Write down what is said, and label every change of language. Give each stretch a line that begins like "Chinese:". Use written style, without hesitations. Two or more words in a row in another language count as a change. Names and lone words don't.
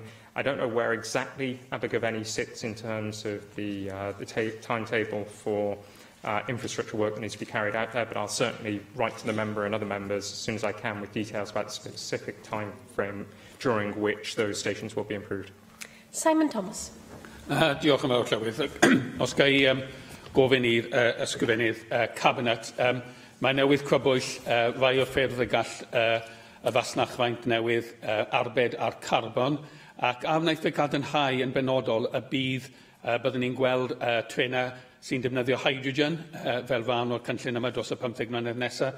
English: I don't know where exactly Abergavenny sits in terms of the timetable for infrastructure work that needs to be carried out there, but I'll certainly write to the member and other members as soon as I can with details about the specific time frame during which those stations will be improved. Simon Thomas.
Welsh: Diolch yn fawr, Llywydd. Os ga i gofyn i'r ysgrifennydd Cabinet, mae newydd crybwyll rai o'r ffyrdd y gall y fasnachfaint newydd arbed ar carbon, ac a wnaeth fe gadarnhau yn benodol y bydd byddwn ni'n gweld trenau sy'n defnyddio hydrogen fel fan o'r cynllun yma dros y 15 mlynedd nesaf.